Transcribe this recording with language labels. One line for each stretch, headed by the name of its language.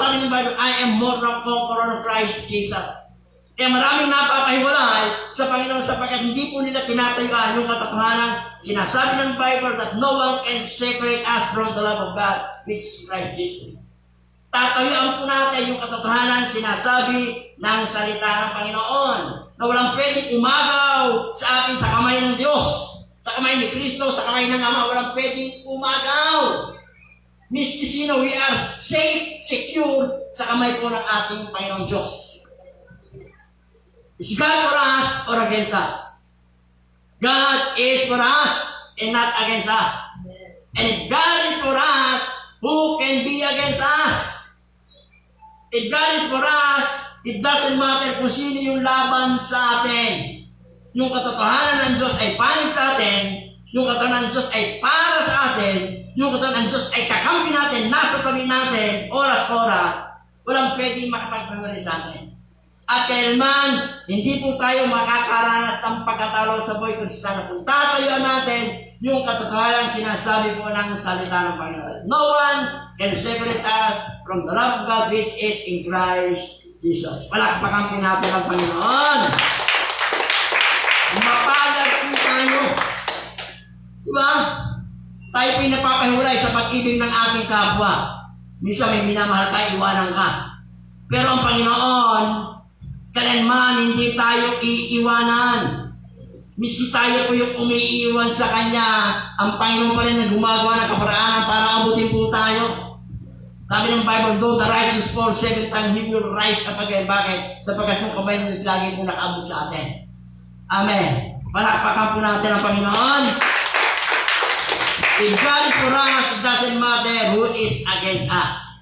Filipino: Sabi ng Bible,
English: I am more than conqueror of Christ Jesus.
Filipino: Kaya maraming napapahiwalay sa Panginoon sapagkat hindi po nila tinatayuan yung katotohanan. Sinasabi ng
English: Bible that no one can separate us from the love of God, which is Christ Jesus.
Filipino: Tatayuan po natin yung katotohanan sinasabi ng salita ng Panginoon na walang pwedeng umagaw sa atin sa kamay ng Diyos, sa kamay ni Kristo, sa kamay ng Ama. Walang pwedeng umagaw. Miski sino,
English: we are safe, secure
Filipino: sa kamay po ng ating Panginoong Diyos.
English: Is God for us or against us? God is for us and not against us. And if God is for us, who can be against us? If God is for us, it doesn't matter
Filipino: kung sino yung laban sa atin. Yung katotohanan ng Diyos ay panig sa atin, yung katotohanan ng Diyos ay para sa atin, yung katotohanan ng Diyos ay kakampi natin, nasa tabi natin, oras-oras, walang pwedeng makapagpahuli sa atin. At kailanman, hindi po tayo makakaranas ng pagkatalo sa buhay Kristiyano kung tatayuan natin yung katotohanan sinasabi po ng salita ng Panginoon.
English: No one can separate us from the love of God which is in Christ Jesus.
Filipino: Palakpakan po natin ang Panginoon. Mapalad po tayo. Diba? Tayo po napapahiwalay sa pag-ibig ng ating kapwa. Minsan may minamahal ka, iwanan ka. Pero ang Panginoon, kailanman hindi tayo iiwanan. Miski tayo po yung umiiwan sa Kanya, ang Panginoon pa rin na gumagawa ng kaparaanan para abutin po tayo. Sabi ng
English: Bible, though the righteous fall 7 times, He will rise up again.
Filipino: Bakit? Sapagkat yung kamay ng Diyos lagi po nakaabot sa atin. Amen. Palakpakan po natin ang Panginoon.
English: If God is for us, it doesn't matter who is against us.